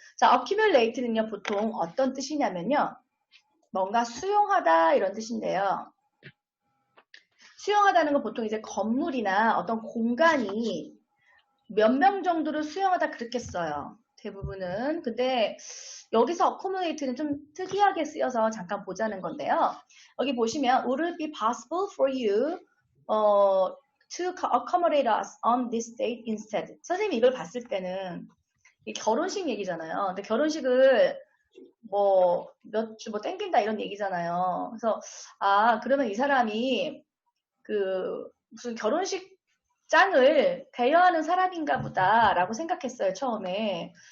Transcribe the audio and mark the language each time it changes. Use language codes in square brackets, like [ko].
[ko] 자, accumulate는요, 보통 어떤 뜻이냐면요. 뭔가 수용하다 이런 뜻인데요. 수용하다는 건 보통 이제 건물이나 어떤 공간이 몇 명 정도를 수용하다 그렇게 써요. 대부분은. 근데 여기서 accommodate는 좀 특이하게 쓰여서 잠깐 보자는 건데요. 여기 보시면 [en] would it be possible for you to accommodate us on this date instead? [ko] 선생님이 이걸 봤을 때는 이 결혼식 얘기잖아요. 근데 결혼식을 뭐 몇 주 뭐 땡긴다 이런 얘기잖아요. 그래서 그러면 이 사람이 그 무슨 결혼식 장을 대여하는 사람인가 보다라고 생각했어요, 처음에.